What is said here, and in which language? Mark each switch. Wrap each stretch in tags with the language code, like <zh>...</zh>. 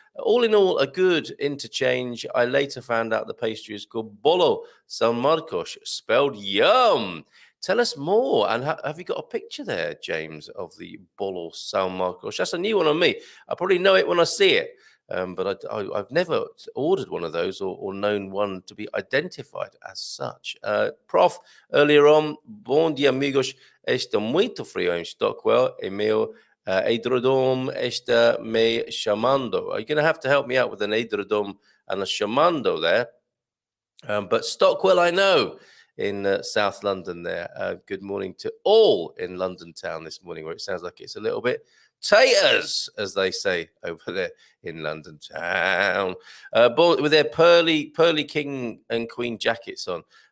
<en>All in all, a good interchange. I later found out the pastry is called Bolo San Marcos, spelled yum. Tell us more. And have you got a picture there, James, of the Bolo San Marcos? That's a new one on me. I probably know it when I see it. But I've never ordered one of those or known one to be identified as such. Prof, earlier on,</en> <pt>bom dia, amigos. Está muito frio em Stockwell. E meu edredom está me chamando.</pt> <en>Are you going to have to help me out with an edredom and a chamando there? But Stockwell, I know, in South London there. Good morning to all in London town this morning, where it sounds like it's a little bit taters, as they say over there in London town, with their pearly king and queen jackets on.</en>